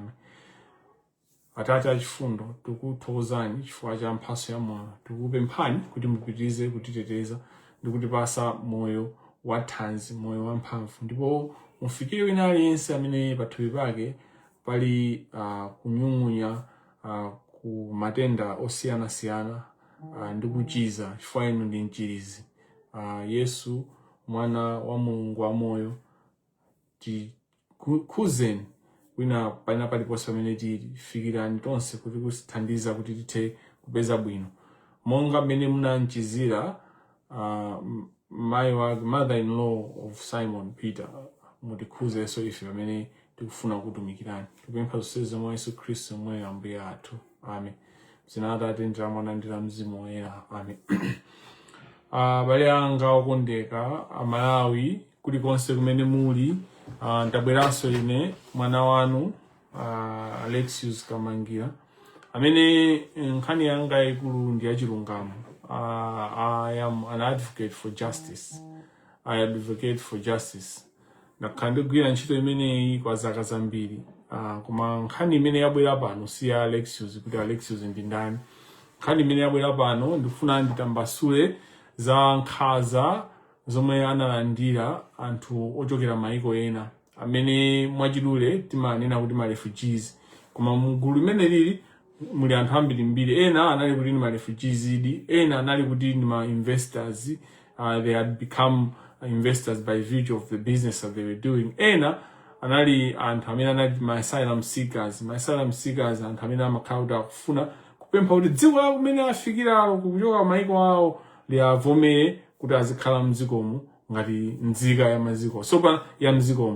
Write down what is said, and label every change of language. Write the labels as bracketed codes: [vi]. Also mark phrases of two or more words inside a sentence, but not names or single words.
[ny] Atate achifundo, tikuthokozani chifukwa cha mphatso ya moyo, tikupemphani kuti mupitirize kutiteteza ndi kutipatsa moyo wa thanzi, moyo wa mphamvu, ndipo mufikire wina aliyense amene pathupi pake pali kunyung'unya ku matenda osiyanasiyana ndi kuchiza, chifukwa inu ndi mchizi. Yesu mwana wa Mulungu wa moyo, tikhuzeni wina paina paliponse pamene tili, fikirani tonse kuti kutithandiza kuti tithe kupeza bwino, monga mmene munamchizira [en] mother-in-law of Simon Peter. [ny] Mutikhuzenso ife pamene tikufuna kutumikirani. Tikupempha zonsezi mwa Yesu Khristu mwe Ambuye athu. Amen. M'dzina la Atate ndi la Mwana ndi la Mzimu Woyera. Amen. Abale anga okondeka Amalawi kulikonse kumene muli, ndabweranso ine mwana wanu Alexius Kamangira, amene nkhani yanga ikulu ndi yachilungamo. [en] I am an advocate for justice. I advocate for justice. [ny] Ndakhala ndigwira ntchito imeneyi kwa zaka zambiri. Koma nkhani imene yabwera pano si ya Alexius, kuti Alexius ndi ndani. Nkhani imene yabwera pano ndikufuna nditambasule za nkhanza zomwe analandira anthu ochokera maiko ena, amene mwachidule timanena kuti ma refugees. Koma mgulu limene lili muli anthu ambirimbiri. Ena anali kuti ni ma refugees idi, ena anali kuti ni ma investors. [en] They had become investors by virtue of the business that they were doing. [ny] Ena anali anthu amene anali ma [en] asylum seekers. [ny] Ma [en] asylum seekers [ny] anthu amene amakhala kufuna kupempha kuti dziko lawo kumene afikiralo kuchoka maiko awo liavomere kuti azikhala mdzikomo ngati nzika ya maziko ya mdzikomo.